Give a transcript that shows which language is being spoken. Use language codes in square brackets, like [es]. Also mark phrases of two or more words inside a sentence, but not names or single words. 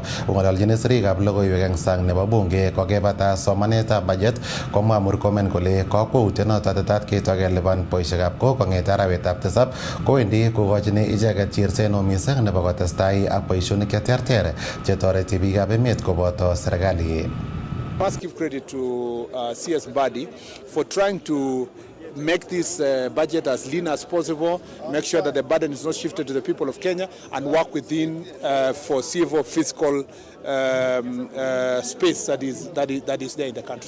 [kln] Ng'ololjin sirikab logoiwek eng sang nebo bunge kokebata somanetab budget komwa Murkomen kole kakwautienoto tetat ketoi kelipan boisiekab kok kong'ete arawetab 7 kowendi kokochini icheket chirset neo mising nebo kotestai ak boisionik cheterter chetoreti biikab emet koboto serikali. [en] Must give credit to CS Badi for trying to make this budget as lean as possible, make sure that the burden is not shifted to the people of Kenya, and work within foreseeable fiscal space that is there in the country.